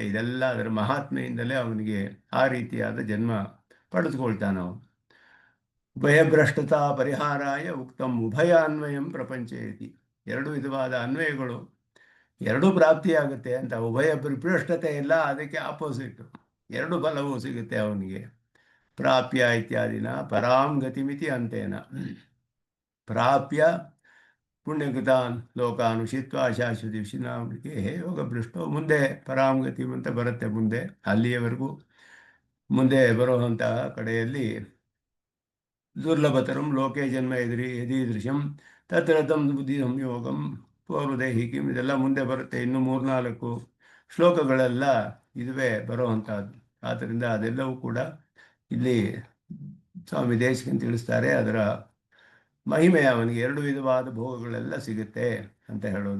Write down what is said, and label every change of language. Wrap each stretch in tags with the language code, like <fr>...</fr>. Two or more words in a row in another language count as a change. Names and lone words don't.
<kn>ಇದೆಲ್ಲ ಅದರ ಮಹಾತ್ಮೆಯಿಂದಲೇ ಅವನಿಗೆ ಆ ರೀತಿಯಾದ ಜನ್ಮ ಪಡೆದುಕೊಳ್ತಾನೆ ಅವನು.</kn> <sa>ಉಭಯಭ್ರಷ್ಟತಾ ಪರಿಹಾರಾಯ ಉಕ್ತಂ ಉಭಯ ಅನ್ವಯಂ ಪ್ರಪಂಚೇತಿ.</sa> <kn>ಎರಡು ವಿಧವಾದ ಅನ್ವಯಗಳು ಎರಡೂ ಪ್ರಾಪ್ತಿಯಾಗುತ್ತೆ ಅಂತ. ಉಭಯ ಭ್ರಷ್ಟತೆ ಇಲ್ಲ, ಅದಕ್ಕೆ ಆಪೋಸಿಟ್, ಎರಡು ಫಲವೂ ಸಿಗುತ್ತೆ ಅವನಿಗೆ.</kn> <sa>ಪ್ರಾಪ್ಯ ಇತ್ಯಾದಿನ ಪರಾಂ ಗತಿಮಿತಿ ಅಂತೇನ. ಪ್ರಾಪ್ಯ ಪುಣ್ಯಕೃತಾನ್ ಲೋಕಾನ್ ಉಷಿತ್ವ ಶಾಶ್ವತಿ ವಿಷಿನಾಮೃಕೆ ಯೋಗ ಭ್ರಷ್ಟೋ.</sa> <kn>ಮುಂದೆ ಪರಾಂಗತಿ ಅಂತ ಬರುತ್ತೆ, ಮುಂದೆ ಅಲ್ಲಿಯವರೆಗೂ ಮುಂದೆ ಬರುವಂತಹ ಕಡೆಯಲ್ಲಿ</kn> <sa>ದುರ್ಲಭತರಂ ಲೋಕೆ ಜನ್ಮ ಯದೀದೃಶಂ ತತ್ರ ತಂ ಬುದ್ಧಿ ಸಂಯೋಗಂ ಪೂರ್ವದೇಹಿಕಿಂ,</sa> <kn>ಇದೆಲ್ಲ ಮುಂದೆ ಬರುತ್ತೆ. ಇನ್ನು 3-4 ಶ್ಲೋಕಗಳೆಲ್ಲ ಇದುವೇ ಬರುವಂತಹದ್ದು. ಆದ್ದರಿಂದ ಅದೆಲ್ಲವೂ ಕೂಡ ಇಲ್ಲಿ ಸ್ವಾಮಿ ದೇಶಿಕನ್ ತಿಳಿಸ್ತಾರೆ. ಅದರ ಮಹಿಮೆ ಅವನಿಗೆ ಎರಡು ವಿಧವಾದ ಭೋಗಗಳೆಲ್ಲ ಸಿಗುತ್ತೆ ಅಂತ ಹೇಳೋದು.</kn>